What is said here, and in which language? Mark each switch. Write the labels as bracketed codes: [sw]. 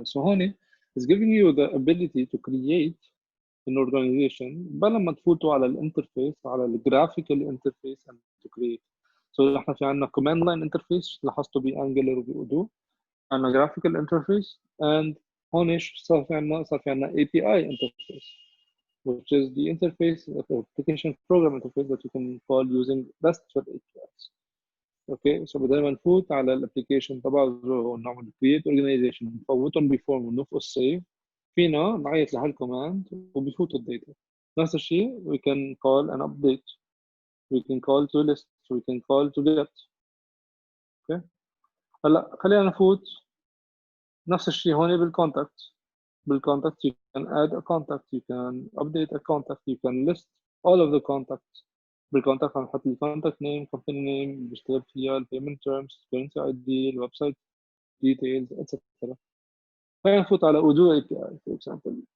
[en] So هون is giving you the ability to create an organization [ar] بلا ما تفوتوا على الانترفيس على الجرافيكال انترفيس [en] and to create. [ar] So احنا في عندنا command line interface لاحظتوا بانجلر وبأودو. [en] عندنا graphical interface and [ar] هون ايش صار في عندنا؟ [en] صار في عندنا API interface which is the interface of application program interface that you can call using RESTful APIs. [ar] اوكي سو بدل ما نفوت على الابلكيشن تبع زوهو ونعمل create organization نفوتهم بفورم ونفقص save فينا نعيط لهالكوماند وبيفوتوا الداتا. نفس الشيء [en] we can call an update, we can call to list, we can call to get. [ar] اوكي هلا خلينا نفوت نفس الشيء هون بالكونتاكت [en] you can add a contact, you can update a contact, you can list all of the contacts. [ar] بالكونتاكت هنحط الكونتاكت نيم company name بيشتغل فيها payment terms currency ID الويب سايت details etc. خلينا نفوت على Odoo API [en] for example.